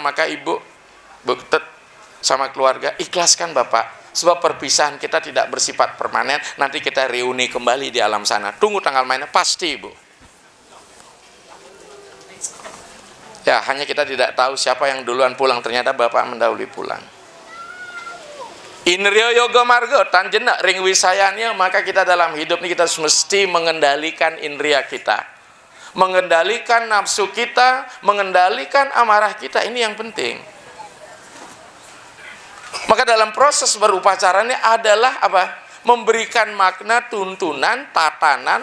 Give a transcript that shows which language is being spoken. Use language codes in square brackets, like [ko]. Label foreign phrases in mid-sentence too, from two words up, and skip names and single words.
[id] Maka ibu bektet sama keluarga, ikhlaskan Bapak. Sebab perpisahan kita tidak bersifat permanen. Nanti kita reuni kembali di alam sana. Tunggu tanggal mainnya, pasti ibu. Ya, hanya kita tidak tahu siapa yang duluan pulang. Ternyata Bapak mendahului pulang. [kaw] Indriya yoga marga tanjena ring wisayanya. [id] Maka kita dalam hidup ini kita harus mesti mengendalikan indriya kita, mengendalikan nafsu kita, mengendalikan amarah kita. Ini yang penting. Maka dalam proses berupacara ini adalah apa? Memberikan makna, tuntunan, tatanan.